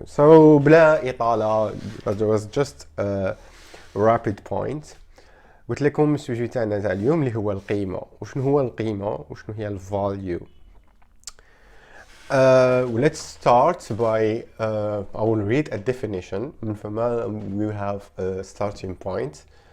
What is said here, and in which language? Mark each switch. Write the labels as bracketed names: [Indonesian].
[English] So [Arabic] بلا إطالة, [English] that was just a rapid point. [Arabic] قلت لكم السوجي تاعنا تاع اليوم اللي هو القيمة. وشنو هو القيمة وشنو هي الفاليو. [English] Let's start by I will read a definition. [Arabic] من فما [English] we have a starting point.